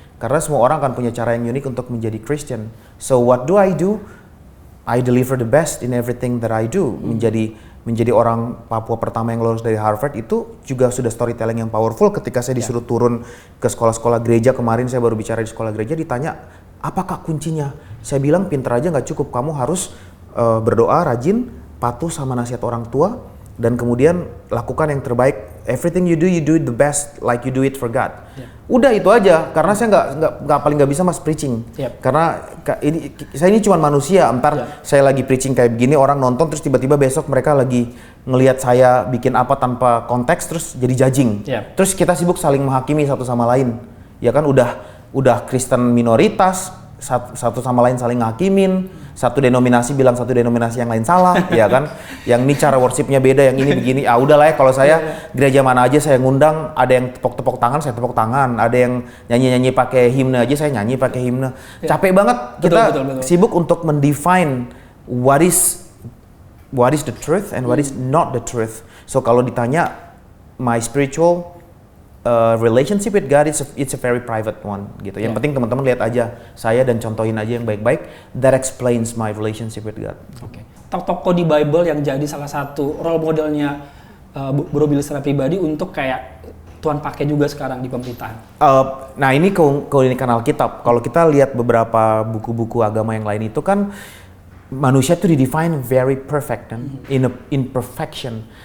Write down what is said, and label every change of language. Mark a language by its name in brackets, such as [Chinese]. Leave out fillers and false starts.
[Indonesian] Karena semua orang akan punya cara yang unik untuk menjadi Christian. [English] So what do? I deliver the best in everything that I do. [Indonesian] Menjadi orang Papua pertama yang lulus dari Harvard itu juga sudah storytelling yang powerful. Ketika saya disuruh turun ke sekolah-sekolah gereja, kemarin saya baru bicara di sekolah gereja, ditanya apakah kuncinya? Saya bilang pinter aja nggak cukup, kamu harus berdoa rajin, patuh sama nasihat orang tua, dan kemudian lakukan yang terbaik. [English] Everything you do the best like you do it for God. [Indonesian] Udah itu aja, karena saya nggak bisa mas preaching. Karena saya ini cuma manusia. Entar saya lagi preaching kayak begini, orang nonton terus tiba-tiba besok mereka lagi ngelihat saya bikin apa tanpa konteks terus jadi judging. Terus kita sibuk saling menghakimi satu sama lain. Ya kan udah Kristen minoritas, satu sama lain saling ngakimin, satu denominasi bilang satu denominasi yang lain salah, ya kan? Yang ini cara worshipnya beda, yang ini begini. Udahlah ya, kalau saya gereja mana aja saya ngundang, ada yang tepok-tepok tangan, saya tepok tangan, ada yang nyanyi-nyanyi pakai himne aja, saya nyanyi pakai himne. Capek banget kita betul. Sibuk untuk mendefine [English] what is the truth and what is not the truth. So [Indonesian] kalau ditanya [English] my spiritual relationship with God, it's a very private one [Indonesian] gitu. Yang penting teman-teman lihat aja saya dan contohin aja yang baik-baik. [English] That explains my relationship with God. [Indonesian] Tokoh di Bible yang jadi salah satu role modelnya Bro Billy secara pribadi untuk kayak Tuhan pakai juga sekarang di pemerintahan. Nah ini keunikan Alkitab. Kalau kita lihat beberapa buku-buku agama yang lain itu kan manusia itu didefine [English] very perfect [Indonesian] kan, [English] in perfection.